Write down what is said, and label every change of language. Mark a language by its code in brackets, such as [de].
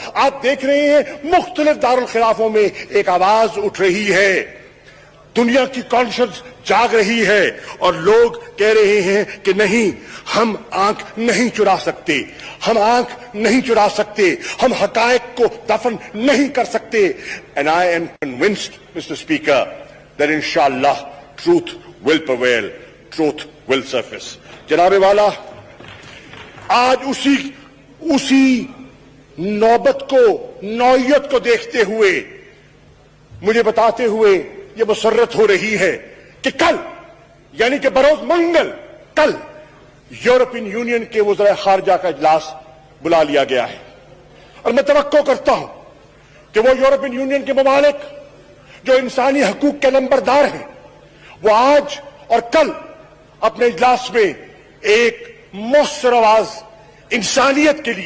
[ur] آپ دیکھ رہے ہیں مختلف دارالخلافوں میں ایک آواز اٹھ رہی ہے, دنیا کی کانشنس جاگ رہی ہے اور لوگ کہہ رہے ہیں کہ نہیں, ہم آنکھ نہیں چرا سکتے, ہم آنکھ نہیں چرا سکتے, ہم حقائق کو دفن نہیں کر سکتے. [en] And I am convinced, Mr. Speaker, that inshallah truth will prevail, truth will surface. [ur] جناب والا, آج اسی نوبت کو, نوعیت کو دیکھتے ہوئے, مجھے بتاتے ہوئے یہ مسرت ہو رہی ہے کہ کل یعنی کہ بروز منگل کل یورپین یونین کے وزراء خارجہ کا اجلاس بلا لیا گیا ہے، اور میں توقع کرتا ہوں کہ وہ یورپین یونین کے ممالک جو انسانی حقوق کے نمبردار ہیں وہ آج اور کل اپنے اجلاس میں ایک مؤثر آواز انسانیت